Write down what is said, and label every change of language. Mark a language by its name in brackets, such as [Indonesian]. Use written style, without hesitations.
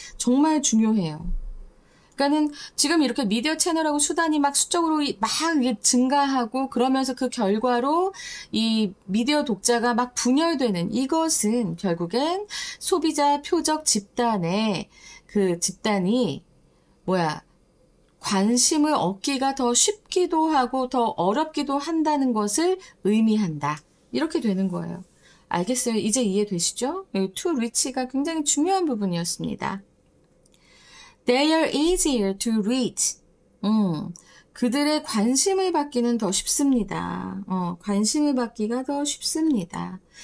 [Korean] 정말 중요해요. 그러니까는 지금 이렇게 미디어 채널하고 수단이 막 수적으로 막 증가하고 그러면서 그 결과로 이 미디어 독자가 막 분열되는 이것은 결국엔 소비자 표적 집단의 그 집단이 관심을 얻기가 더 쉽기도 하고 더 어렵기도 한다는 것을 의미한다. 이렇게 되는 거예요. 알겠어요? 이제 이해되시죠? to reach가 굉장히 중요한 부분이었습니다. [English] They are easier to reach. [Korean] 그들의 관심을 받기는 더 쉽습니다. 관심을 받기가 더 쉽습니다.